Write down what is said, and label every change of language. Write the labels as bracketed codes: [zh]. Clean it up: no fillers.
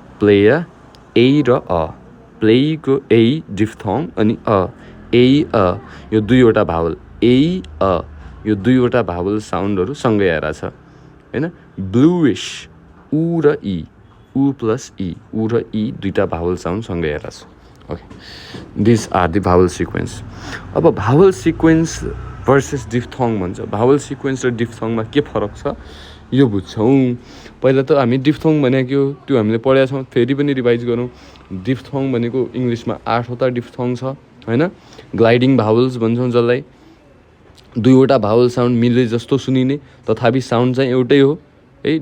[ne] प्लेया ए र अ. प्लेको ए डिफ्थङ अनि a A a यो दुईवटा भावल ए अ यो दुईवटा भावल साउन्डहरू सँगै आइरहेछ होइन. ब्लुइस उ र ई, उ प्लस ई, उ र ई दुईवटा भावल साउन्ड सँगै आइरहेछ. [en] Okay, this are the vowel sequence. [ne] अब भावल सिक्वेन्स भर्सेस डिफ्थङ भन्छ. भावल सिक्वेन्स र डिफ्थङमा के फरक छ यो बुझ्छौँ. पहिला त हामी डिफ्थङ भनेको त्यो हामीले पढेका छौँ. फेरि पनि रिभाइज गरौँ. डिफ्थङ भनेको इङ्ग्लिसमा 8वटा डिफ्थङ छ होइन. ग्लाइडिङ भावल्स भन्छौँ जसलाई. दुईवटा भावल साउन्ड मिले जस्तो सुनिने तथापि साउन्ड चाहिँ एउटै हो है.